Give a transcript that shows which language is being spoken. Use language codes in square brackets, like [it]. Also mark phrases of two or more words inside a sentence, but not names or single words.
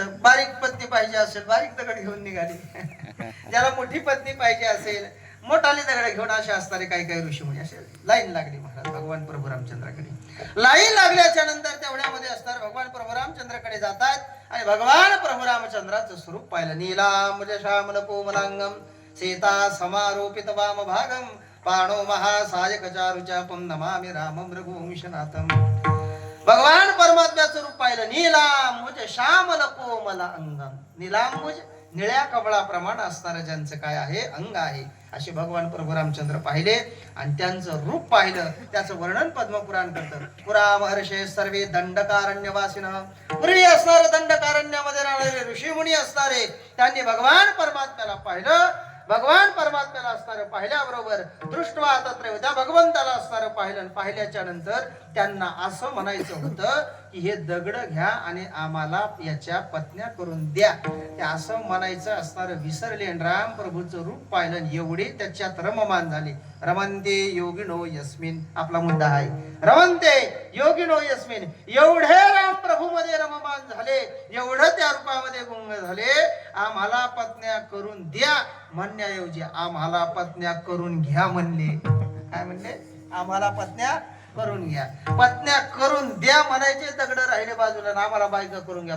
[mr] बारीक पत्नी पाहिजे असेल बारीक दगड घेऊन निघाली. ज्याला मोठी पत्नी पाहिजे असेल मोठाली दगड घेऊन असे असणारे काही काही ऋषीमुनी असे लाईन लागली महाराज भगवान प्रभू रामचंद्राकडे. लाईन लागल्याच्या नंतर तेवढ्यामध्ये असणार भगवान प्रभू रामचंद्राकडे जातात आणि भगवान प्रभू रामचंद्राचं स्वरूप पाहिलं. [sa] नीलांब श्यामल कोमलांगम सीता समारोपित वाम भागम पाणो महासायक चारुचापम नमामि रामं रघुवंशनाथम. [mr] भगवान परमात्म्याचं रूप पाहिलं. [sa] नीलांबुज श्यामल कोमल अंगम. [mr] नीलांबुज निळ्या कमळाप्रमाणे असणारं ज्यांचं काय आहे अंग आहे असे भगवान प्रभू रामचंद्र पाहिले आणि त्यांचं रूप पाहिलं. त्याचं वर्णन पद्मपुराण करतं. [sa] पुरा महर्षे सर्वे दंडकारण्यवासिन. [mr] पूर्वी असणारे दंडकारण्यामध्ये राहणारे ऋषीमुनी असणारे त्यांनी भगवान परमात्म्याला पाहिलं. भगवान परमात्म्याला असणारं पाहिल्याबरोबर [sa] दृष्टवा तत्र [mr] त्या भगवंताला असणारं पाहिलं. पाहिल्याच्या नंतर त्यांना असं म्हणायचं होतं की हे दगड घ्या आणि आम्हाला याच्या पत्न्या करून द्या. ते असं म्हणायचं असणारं विसरले. राम प्रभूचं रूप पाहिलं एवढे त्याच्यात रममान झाले. [sa] रमन्ते योगिनो यस्मिन [mr] आपला मुद्दा आहे. [sa] रमन्ते योगिनो यस्मिन. [mr] एवढे राम प्रभू मध्ये रममान झाले, एवढं त्या रूपामध्ये गुंग झाले. आम्हाला पत्न्या करून द्या म्हणण्याऐवजी आम्हाला पत्न्या करून घ्या म्हणले. काय म्हणले? आम्हाला पत्न्या करून घ्या. पत्न्या करून द्या म्हणायचे, दगड राहिले बाजूला ना आम्हाला बायका करून घ्या.